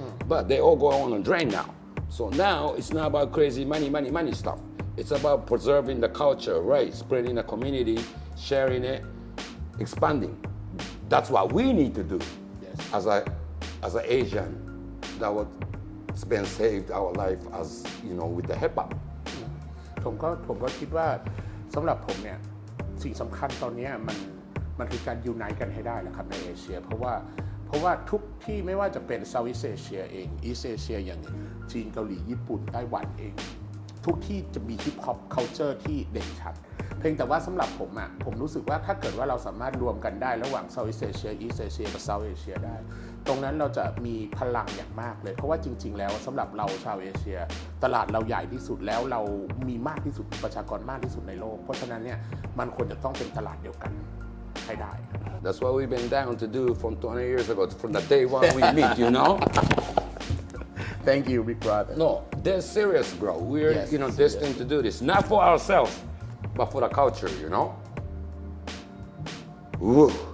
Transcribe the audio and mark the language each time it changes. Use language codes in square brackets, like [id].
[en] But they all go on a drain now. So now it's not about crazy money stuff. It's about preserving the culture, right? Spreading the community, sharing it, expanding. That's what we need to do as an Asian that was been saved our life as, you know, with the hip hop. [th] ผมก็คิดว่าสำหรับผมเนี่ยสิ่งสำคัญตอนนี้มันคือการยูไนต์กันให้ได้นะครับในเอเชียเพราะว่าทุกที่ไม่ว่าจะเป็นเซาท์อีสต์เอเชียเองอีสต์เอเชียอย่างจีนเกาหลีญี่ปุ่นไต้หวันเอง ทุกที่จะมีฮิปฮอปคัลเจอร์ที่เด่นชัดเพียงแต่ว่าสำหรับผมรู้สึกว่าถ้าเกิดว่าเราสามารถรวมกันได้ระหว่างเซาท์อีสต์เอเชียอีสต์เอเชียกับเซาท์เอเชียได้ตรงนั้นเราจะมีพลังอย่างมากเลยเพราะว่าจริงๆแล้วสำหรับเราชาวเอเชียตลาดเราใหญ่ที่สุดแล้วเรามีมากที่สุดประชากรมากที่สุดในโลกเพราะฉะนั้นเนี่ยมันควรจะต้องเป็นตลาดเดียวกันให้ได้ [en] That's what we've been down to do from 20 years ago, from the day one we meet, you know? Thank you, big brother. No, they're serious, bro. We're, destined to do this. Not for ourselves, but for the culture, you know? Woo.